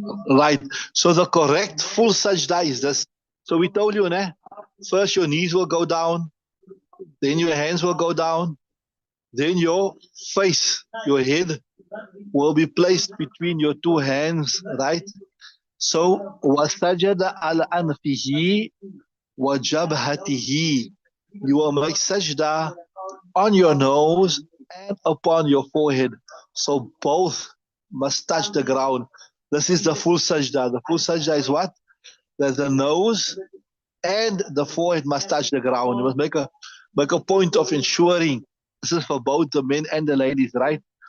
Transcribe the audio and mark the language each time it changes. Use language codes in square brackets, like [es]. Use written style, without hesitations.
[en] Right. So the correct full sajda is this. So we told you, first your knees will go down, then your hands will go down, then your face, your head will be placed between your two hands, right? [ar] So, وَسَجَدَ عَلَى أَنْفِهِ وَجَبْهَتِهِ. [en] You will make sajda on your nose and upon your forehead. So both must touch the ground. This is the full sajda. The full sajda is what? That the nose and the forehead must touch the ground. You must make a point of ensuring, this is for both the men and the ladies, right?